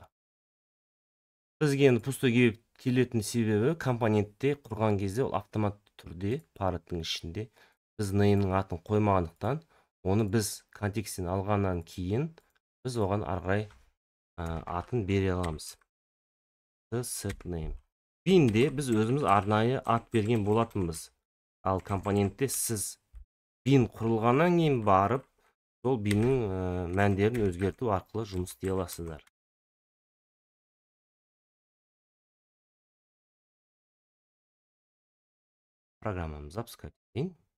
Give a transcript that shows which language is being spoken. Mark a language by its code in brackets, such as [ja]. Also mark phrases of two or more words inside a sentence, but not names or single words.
[kk] Бізге енді пустой келетін себебі компонентте құрған кезде ол автоматты түрде парроттың ішінде біз name'нің атын қоймағандықтан, оны біз контекстен алғаннан кейін біз оған ары қарай атын бере аламыз. [en] Set name. [kk] Bin'де біз өзіміз арнайы ат берген болатынбыз. Ал компонентте сіз bin құрылғаннан кейін барып, сол bin'нің мәндерін өзгерту арқылы жұмыс істей аласыздар. Программамызды запускать етейін.